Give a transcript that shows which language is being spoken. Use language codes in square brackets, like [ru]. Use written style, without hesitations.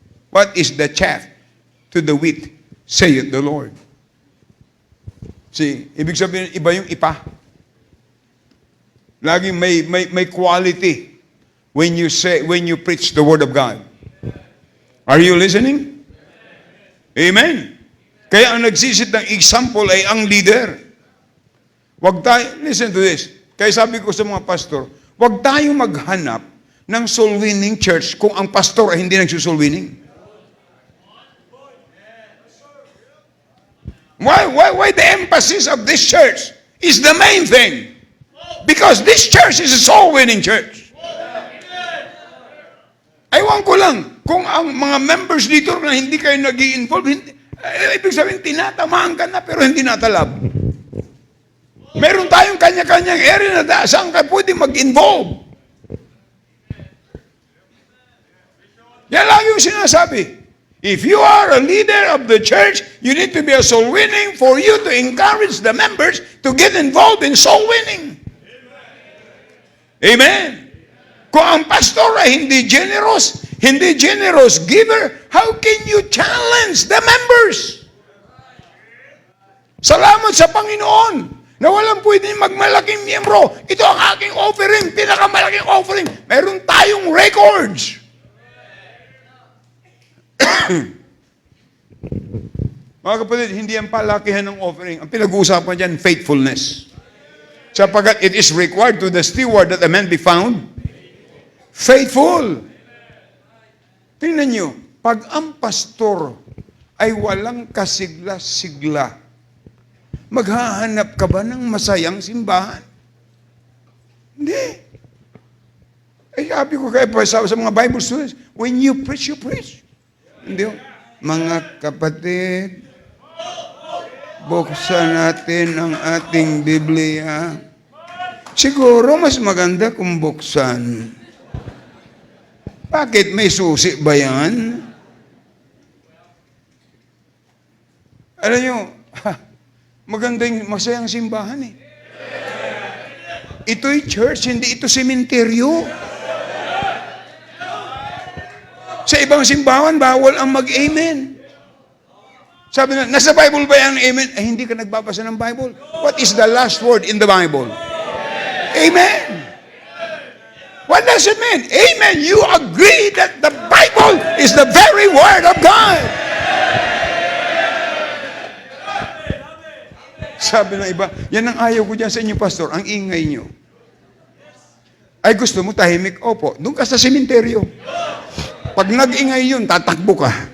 [en] What is the chaff to the wheat, saith the Lord. [tl] See, ibig sabihin, iba yung ipa. Laging may [en] quality when you preach the word of God. Are you listening? Amen. [tl] Kaya ang nagsisit ng example ay ang leader. [en] Listen to this. [tl] Kaya sabi ko sa mga pastor, wag tayo maghanap ng soul-winning church kung ang pastor ay hindi nagsusoul-winning. [en] Why the emphasis of this church is the main thing? Because this church is a soul-winning church. [tl] Aywan ko lang, kung ang mga members dito na hindi kayo nag-i-involve, ibig sabihin, tinatamaan ka na pero hindi natalab. Meron tayong kanya-kanyang area na saan ka pwede mag-involve. Yan lang yung sinasabi. [en] If you are a leader of the church, you need to be a soul winning for you to encourage the members to get involved in soul winning. [tl] Amen. Kung ang pastor ay hindi generous, [en] hindi generous giver, how can you challenge the members? [tl] Salamat sa Panginoon na walang pwedeng magmalaking miyembro. Ito ang aking offering, pinakamalaking offering. Meron tayong records. Mga kapatid, hindi ang palakihan ng offering. Ang pinag-uusapan dyan, faithfulness. Sapagat [en] it is required to the steward that a man be found faithful. [tl] Tingnan nyo, pag ang pastor ay walang kasigla-sigla, maghahanap ka ba ng masayang simbahan? Hindi. Ay, sabi ko kaya sa mga Bible students, [en] when you preach, you preach. [tl] Hindi. Mga kapatid, buksan natin ang ating Biblia. Siguro mas maganda kung buksan. Bakit? May susi ba yan? Alam nyo, maganda yung masayang simbahan eh. Ito'y church, hindi ito sementeryo. Sa ibang simbahan, bawal ang mag-amen. Sabi na, nasa Bible ba yan, amen? Eh, hindi ka nagbabasa ng Bible. [en] What is the last word in the Bible? Amen. What does it mean? Amen. You agree that the Bible is the very word of God. [tl] Sabi ng iba, yan ang ayaw ko dyan sa inyo, pastor, ang ingay nyo. Ay, gusto mo tahimik? Opo, doon ka sa sementeryo. Pag nag-ingay yun, tatakbo ka.